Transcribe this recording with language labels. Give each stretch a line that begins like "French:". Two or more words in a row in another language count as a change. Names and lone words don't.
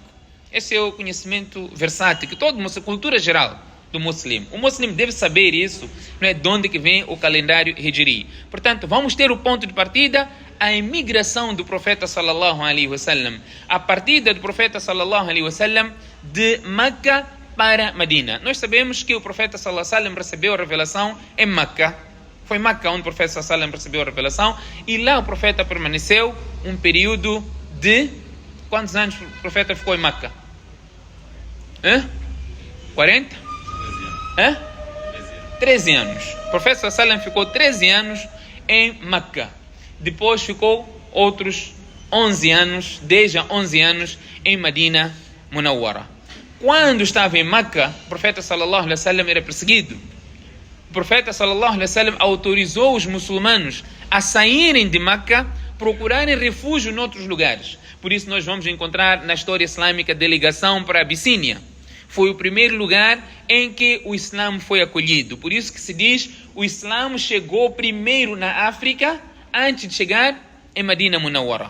Portuguese: Esse é o conhecimento versátil que toda a cultura geral do muslim. O muslim deve saber isso, não é, de onde que vem o calendário Hijri. Portanto, vamos ter o ponto de partida, a imigração do profeta
Arabic: صلى الله عليه وسلم,
Portuguese: a partida do profeta
Arabic: صلى الله عليه وسلم
Portuguese: de Meca para Medina. Nós sabemos que o profeta
Arabic: صلى الله عليه وسلم
Portuguese: recebeu a revelação em Meca. Foi Meca onde o profeta
Arabic: صلى الله عليه وسلم
Portuguese: recebeu a revelação, e lá o profeta permaneceu um período de... Quantos anos o profeta ficou em Meca? 40? 13 anos. O profeta
Arabic: صلى الله عليه وسلم
Portuguese: ficou 13 anos em Meca. Depois ficou outros 11 anos, 10 a 11 anos em Medina Munawwara. Quando estava em Meca, o profeta
Arabic: صلى الله عليه وسلم
Portuguese: era perseguido. O profeta
Arabic: صلى الله عليه وسلم
Portuguese: autorizou os muçulmanos a saírem de Meca, procurarem refúgio em outros lugares. Por isso nós vamos encontrar na história islâmica a delegação para a Abissínia. Foi o primeiro lugar em que o Islã foi acolhido. Por isso que se diz, o Islã chegou primeiro na África, antes de chegar em Medina Munawwara.